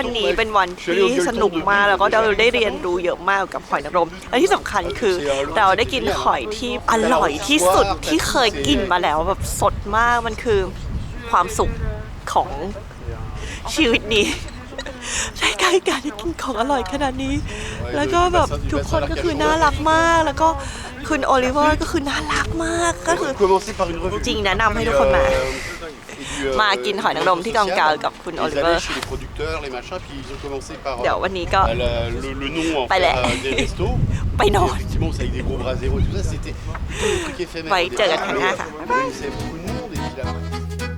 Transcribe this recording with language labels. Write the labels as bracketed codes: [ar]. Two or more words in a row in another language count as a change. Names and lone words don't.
[th] นี้เป็นวันที่สนุกมากแล้วก็เราได้เรียนรู้เยอะมากกับหอยนางรมและที่สำคัญคือเราได้กินหอยที่อร่อยที่สุดที่เคยกินมาแล้วแบบสดมากมันคือความสุขของชีวิตนี้ได้การได้กินของอร่อยขนาดนี้ แล้วก็แบบทุกคนก็คือน่ารักมาก แล้วก็คุณโอลิเวอร์ก็คือน่ารักมากก็คือจริงแนะนำให้ทุกคนมากินหอยนางรมที่กองกาวกับคุณโอลิเวอร์ [fr] chez les producteurs, les machins, puis ils ont commencé par [th] เดี๋ยววันนี้ก็ [fr] le nom en Pas fait, là. des restos. [th] ไปนอน [fr] Effectivement, c'est avec des gros bras zéro et tout ça, c'était tout le truc éphémère. [th] ไว้เจอกันครั้งหน้าค่ะ [fr] Il y avait beaucoup de monde et puis là,